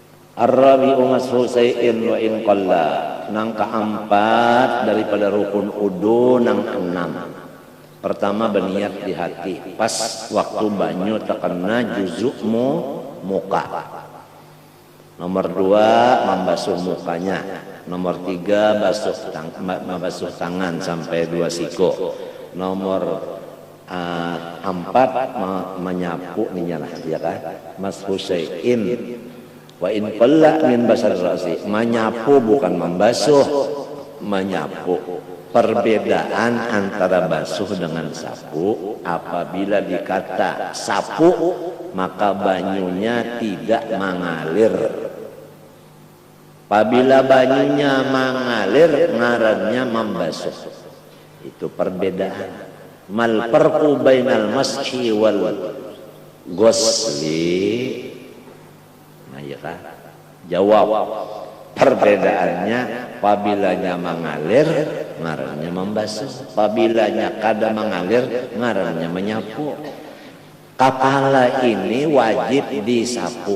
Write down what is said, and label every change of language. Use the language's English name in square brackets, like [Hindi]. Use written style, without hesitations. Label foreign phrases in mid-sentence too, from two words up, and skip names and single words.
[Arabic] الرابع مسح شيء وإن قل. [Banjar] Nang keempat daripada rukun udu nang enam. Pertama berniat di hati. Pas waktu banyu terkena juzukmu muka. Nomor dua membasuh mukanya. Nomor tiga membasuh tangan sampai 2 siku. Nomor empat menyapu nih ya kan. [Arabic] مسح شيء وإن قل من بشر الرأس. [Banjar] Menyapu bukan membasuh, menyapu. Perbedaan antara basuh dengan sapu, apabila dikata sapu maka banyunya tidak mengalir. Apabila banyunya mengalir ngarannya membasuh. Itu perbedaan. [Arabic] ما الفرق بين المسح والغسل. [Banjar] Nah, ya kan? Jawab. Perbedaannya apabila mengalir ngarannya membasuh, apabila kada mengalir ngarannya menyapu. Kepala ini wajib disapu.